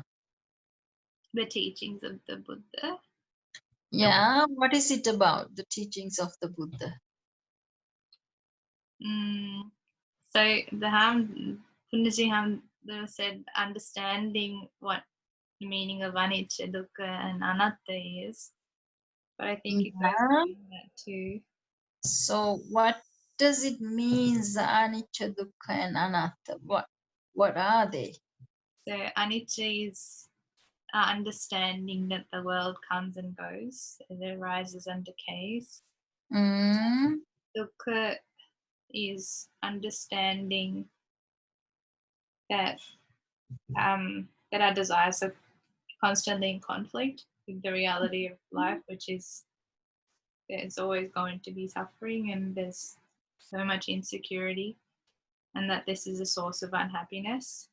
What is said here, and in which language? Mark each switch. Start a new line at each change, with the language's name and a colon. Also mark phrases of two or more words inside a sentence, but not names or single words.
English: The teachings of the Buddha. Yeah, what is it about, the teachings of the Buddha? So the Punjaji Ham said understanding what the meaning of anicca, dukkha, and anatta is. But I think you guys Yeah. know that too. So what does it mean, anicca, dukkha, and anatta? What are they? So anicca is understanding that the world comes and goes, it arises and decays. Mm. Dukkha is understanding that that our desires are constantly in conflict with the reality of life, which is there's always going to be suffering and there's so much insecurity, and that this is a source of unhappiness.